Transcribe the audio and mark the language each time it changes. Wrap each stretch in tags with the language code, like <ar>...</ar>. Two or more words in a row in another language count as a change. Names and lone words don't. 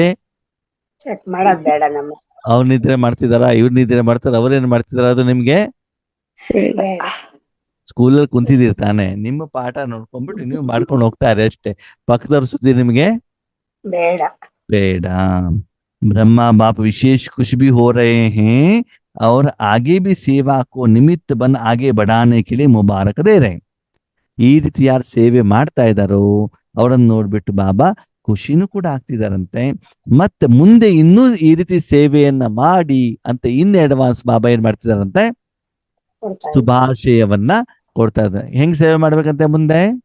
<kn>ಚೆಕ್ ಮಾಡೋದ್ ಬೇಡ. ನಮ್ಮ ಅವ್ರ ನಿದ್ರೆ ಮಾಡ್ತಿದಾರ, ಇವ್ರ ನಿದ್ರೆ ಮಾಡ್ತಾರ, ಅವ್ರೇನ್ ಮಾಡ್ತಿದಾರ, ಅದು ನಿಮ್ಗೆ ಸ್ಕೂಲಲ್ಲಿ ಕುಂತಿದ್ದೀರಿ ತಾನೆ, ನಿಮ್ಮ ಪಾಠ ನೋಡ್ಕೊಂಡ್ಬಿಟ್ಟು ನೀವು ಮಾಡ್ಕೊಂಡು ಹೋಗ್ತಾರೆ ಅಷ್ಟೇ. ಪಕ್ಕದವ್ರ ಸುದ್ದಿ ನಿಮ್ಗೆ ಬೇಡ ಬೇಡ.</kn> <hi>ब्रह्मा बाप विशेष कुछ भी हो रहे हैं और आगे भी सेवा को निमित्त बन आगे बढ़ाने के लिए मुबारक दे रहे हैं.</hi> <kn>ಈ ರೀತಿ ಯಾರು ಸೇವೆ ಮಾಡ್ತಾ ಇದ್ದಾರೋ ಅವರನ್ನು ನೋಡ್ಬಿಟ್ಟು ಬಾಬಾ ಖುಷಿನೂ ಕೂಡ ಆಗ್ತಿದಾರಂತೆ. ಮತ್ತೆ ಮುಂದೆ ಇನ್ನೂ ಈ ರೀತಿ ಸೇವೆಯನ್ನ ಮಾಡಿ ಅಂತ ಇನ್ನು ಅಡ್ವಾನ್ಸ್ ಬಾಬಾ ಏನ್ ಮಾಡ್ತಿದಾರಂತೆ, ಶುಭಾಶಯವನ್ನ ಕೊಡ್ತಾ ಇದ್ದಾರೆ. ಹೆಂಗ್ ಸೇವೆ ಮಾಡ್ಬೇಕಂತೆ? ಮುಂದೆ</kn>